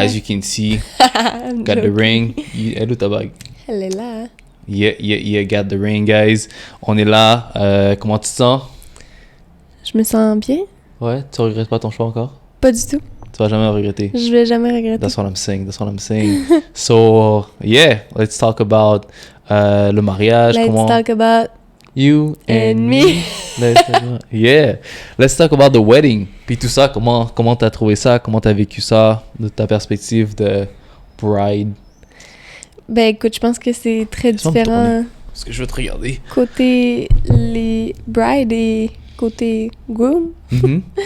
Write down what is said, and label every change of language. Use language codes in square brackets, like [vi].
[en] As you can see. Got the ring. [fr] Elle est où ta bague? Elle est là. [en] Yeah, got the ring, guys. [fr] On est là. Comment tu te sens? Je me sens bien. Ouais, tu regrettes pas ton choix encore? Pas du tout. Tu vas jamais regretter. Je vais jamais regretter. [en] That's what I'm saying. So, yeah, let's talk about [fr] le mariage. [en] Let's talk about you and me. Let's talk about the wedding. [fr] Puis tout ça, comment t'as trouvé ça? Comment t'as vécu ça de ta perspective de bride? Ben écoute, je pense que c'est très différent. Parce que je veux te regarder. Côté les brides et côté groom. Mm-hmm.